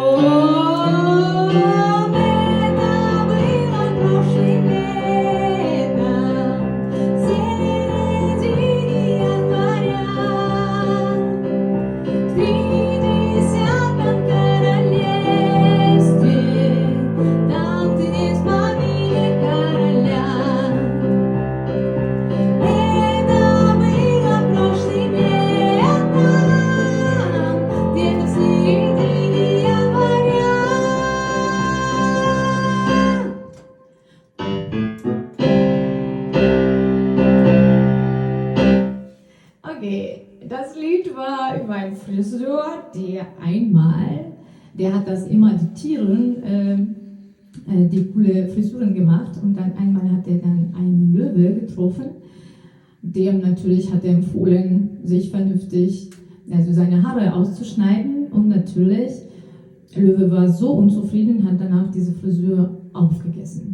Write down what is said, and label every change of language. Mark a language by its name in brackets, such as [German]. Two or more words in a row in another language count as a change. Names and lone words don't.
[Russian] Это было прошлым летом, в середине января, в 30-м королевстве, там, где нет памяти короля. Это было прошлым летом, где-то в середине января. [German] Okay, das Lied war über einen Friseur, der hat das immer diktieren, die coole Frisuren gemacht und dann einmal hat er dann einen Löwe getroffen, dem natürlich hat er empfohlen, sich vernünftig, also seine Haare auszuschneiden und natürlich, Löwe war so unzufrieden, hat danach diese Frisur aufgegessen.